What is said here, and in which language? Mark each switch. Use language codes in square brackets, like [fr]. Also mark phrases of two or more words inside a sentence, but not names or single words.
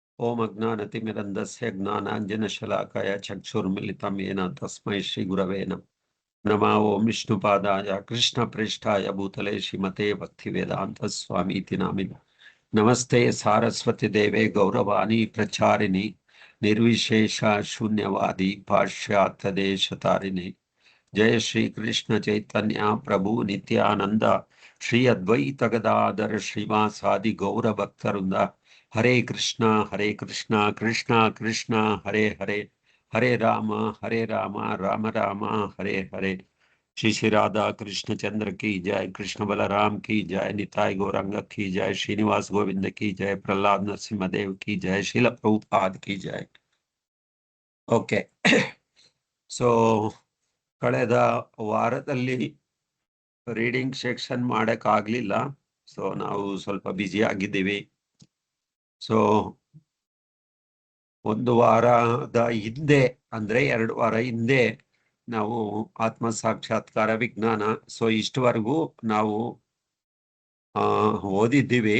[sa] ಓಂ ಅಜ್ಞಾನತಿಮಿರಂಧಸ್ಯ ಜ್ಞಾನಾಂಜನಶಲಾಕಾಯ ಚಕ್ಷುರ್ಮಿಲಿತಂ ಯೇನ ತಸ್ಮೈ ಶ್ರೀ ಗುರವೇ ನಮಃ. ಓಂ ವಿಷ್ಣುಪಾದಾಯ ಕೃಷ್ಣಪ್ರೇಷ್ಠಾಯ ಭೂತಲೆ ಶ್ರೀಮತೆ ಭಕ್ತಿವೇದಾಂತ ಸ್ವಾಮೀತಿ ನಾಮಿನೆ. ನಮಸ್ತೆ ಸಾರಸ್ವತಿ ದೇವೆ ಗೌರವಾಣಿ ಪ್ರಚಾರಿಣಿ ನಿರ್ವಿಶೇಷ ಶೂನ್ಯವಾದಿ ಪಾಶ್ಚಾತ್ಯ ದೇಶತಾರಿಣಿ. ಜಯ ಶ್ರೀ ಕೃಷ್ಣ ಚೈತನ್ಯ ಪ್ರಭು ನಿತ್ಯಾನಂದ ಶ್ರೀ ಅದ್ವೈತ ಗದಾಧರ ಶ್ರೀವಾಸಾದಿ ಗೌರ ಭಕ್ತರಿಂದ. ಹರೇ ಕೃಷ್ಣ ಕೃಷ್ಣ ಕೃಷ್ಣ ಹರೇ ಹರೇ, ಹರೇ ರಾಮ ರಾಮ ರಾಮ ಹರೇ ಹರೇ. [hi] श्री श्री राधा कृष्ण चंद्र की जय, कृष्ण बलराम की जय, निताय गौरंग की जय, श्रीनिवास गोविंद की जय, प्रहलाद नरसिंहदेव की जय, शील प्रभुपाद की जय. [kn] ಓಕೆ, ಸೊ ಕಳೆದ ವಾರದಲ್ಲಿ [en] reading section [kn] ಮಾಡಕ್ಕಾಗ್ಲಿಲ್ಲ. ಸೊ ನಾವು ಸ್ವಲ್ಪ ಬ್ಯುಸಿ ಆಗಿದ್ದೀವಿ. ಸೊ ಒಂದು ವಾರದ ಹಿಂದೆ, ಅಂದ್ರೆ 2 ವಾರ ಹಿಂದೆ ನಾವು ಆತ್ಮ ಸಾಕ್ಷಾತ್ಕಾರ ವಿಜ್ಞಾನ, ಸೊ ಇಷ್ಟವರೆಗೂ ನಾವು ಓದಿದ್ದೀವಿ.